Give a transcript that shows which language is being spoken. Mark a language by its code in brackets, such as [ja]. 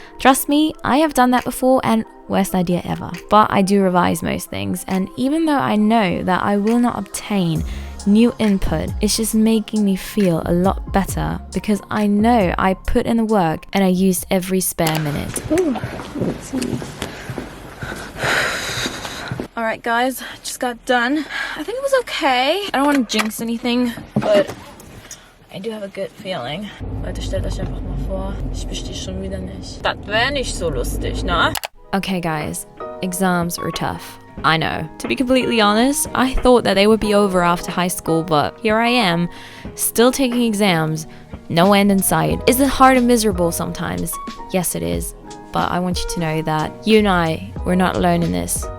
[en] Trust me, I have done that before and worst idea ever. But I do revise most things, and even though I know that I will not obtain new input, it's just making me feel a lot better because I know I put in the work and I used every spare minute. Alright guys, just got done. I think it was okay. I don't want to jinx anything, but I do have a good feeling. [de] Leute, stellt euch einfach mal vor, ich bestehe schon wieder nicht. Das wäre nicht so lustig, ne? [en] Okay guys, exams are tough. I know. To be completely honest, I thought that they would be over after high school, but here I am, still taking exams, no end in sight. Is it hard and miserable sometimes? Yes, it is. But I want you to know that you and I, we're not alone in this.